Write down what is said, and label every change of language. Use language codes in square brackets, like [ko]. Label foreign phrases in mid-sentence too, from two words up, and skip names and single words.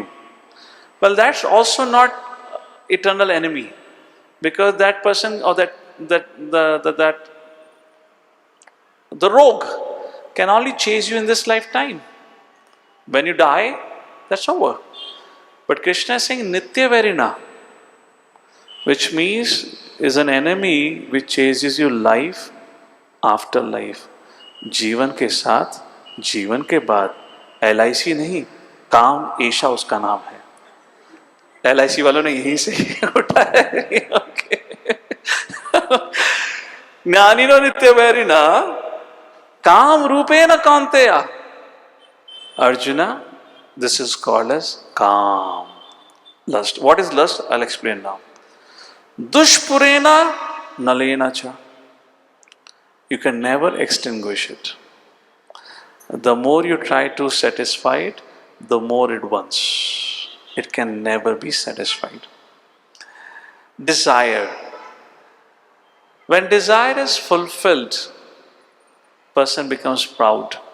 [en] Well, that's also not eternal enemy, because that person or the rogue can only chase you in this lifetime. When you die, that's over. But Krishna is saying [sa] नित्य वैरिणा, [en] which means is an enemy which chases you life after life. [hi] जीवन के साथ, जीवन के बाद. LIC नहीं, काम ऐशा उसका नाम है. LIC वालों ने यहीं से उठाया. [sa] ज्ञानिनो नित्य वैरिना काम रूपेण कांतेया. [en] Arjuna, this is called as काम. Lust. What is lust? I'll explain now. [sa] दुष्पूरेण नलेन च. [en] You can never extinguish it. The more you try to satisfy it, the more it wants. It can never be satisfied. Desire. When desire is fulfilled, person becomes proud.